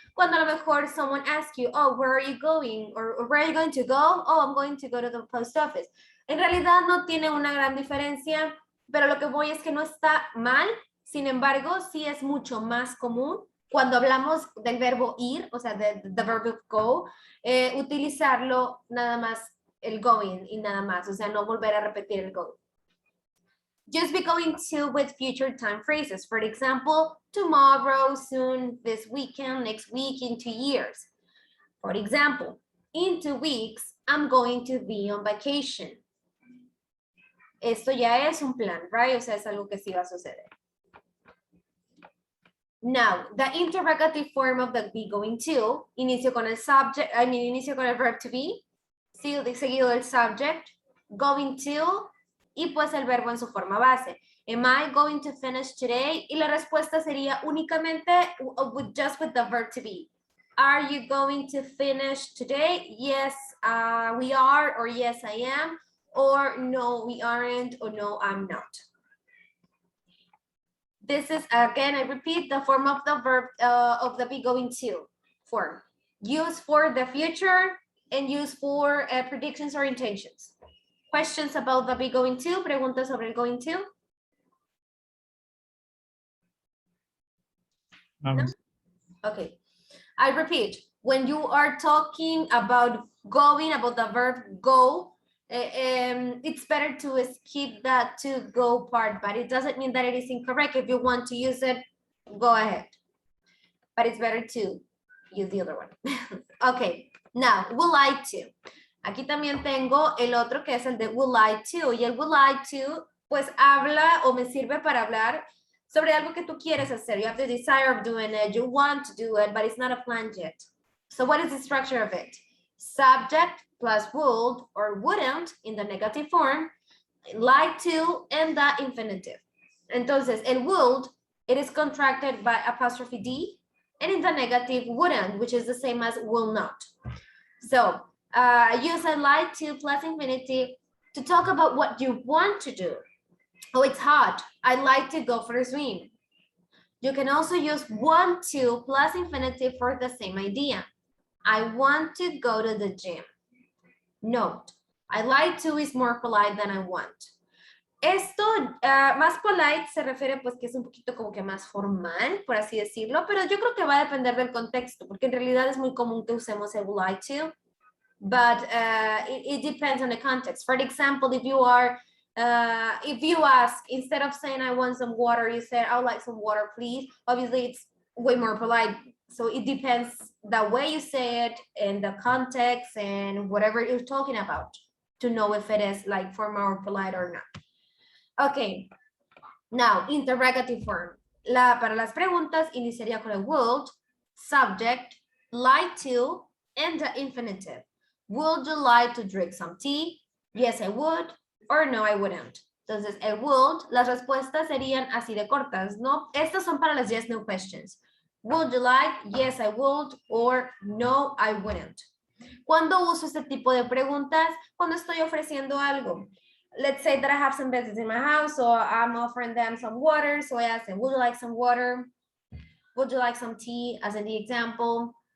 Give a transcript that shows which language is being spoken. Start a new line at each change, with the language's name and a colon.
Spanish: Cuando a lo mejor
English: someone asks you, oh, where are you going? Or where are you going to go? Oh, I'm going to go to the post office.
Spanish: En realidad no tiene una gran diferencia, pero lo que voy es que no está mal. Sin embargo, sí es mucho más común cuando hablamos del verbo ir, o sea, the verb of go, utilizarlo nada más el going y nada más, o sea, no volver a repetir el going.
English: Just be going to with future time phrases. For example, tomorrow, soon, this weekend, next week, in 2 years. For example, in 2 weeks, I'm going to be on vacation.
Spanish: Esto ya es un plan, right? O sea, es algo que sí va a suceder.
English: Now, the interrogative form of the be going to,
Spanish: inicio con el subject, inicio con el verb to be, seguido del subject, going to, y pues el verbo en su forma base.
English: Am I going to finish today?
Spanish: Y la respuesta sería únicamente
English: just with the verb to be. Are you going to finish today? Yes, we are, or yes, I am, or no, we aren't, or no, I'm not. This is, again, I repeat, the form of the verb of the be going to form. Use for the future and use for predictions or intentions. Questions about the be going to?
Spanish: Preguntas sobre el going to?
English: No? Okay. I repeat, when you are talking about going, about the verb go, it's better to skip that to go part, but it doesn't mean that it is incorrect. If you want to use it, go ahead. But it's better to use the other one. Okay, now, would like to.
Spanish: Aquí también tengo el otro que es el de would like to. Y el would like to, pues habla o me sirve para hablar sobre algo que tú quieres hacer.
English: You have the desire of doing it, you want to do it, but it's not a plan yet. So what is the structure of it? Subject plus would or wouldn't in the negative form, like to, and the infinitive. Entonces, el would, it is contracted by apostrophe D, and in the negative, wouldn't, which is the same as will not. So, use a like to plus infinitive to talk about what you want to do. Oh, it's hot. I'd like to go for a swim. You can also use want to plus infinitive for the same idea. I want to go to the gym. Note, I like to is more polite than I want.
Spanish: Esto, más polite se refiere pues que es un poquito como que más formal, por así decirlo, pero yo creo que va a depender del contexto, porque en realidad es muy común que usemos el like to,
English: but it depends on the context. For example, if you ask, instead of saying I want some water, you say I would like some water, please. Obviously, it's way more polite. So it depends the way you say it and the context and whatever you're talking about to know if it is like formal or polite or not. Okay, now interrogative form.
Spanish: Para las preguntas iniciaría con el
English: would, subject, like to, and the infinitive. Would you like to drink some tea? Yes, I would, or no, I wouldn't.
Spanish: Entonces, el would, las respuestas serían así de cortas, ¿no? Estas son para las yes, no questions.
English: Would you like? Yes, I would, or no, I wouldn't.
Spanish: ¿Cuándo uso este tipo de preguntas? Cuando estoy ofreciendo algo.
English: Let's say that I have some visitors in my house, so I'm offering them some water. So I ask them, would you like some water? Would you like some tea, as in the example?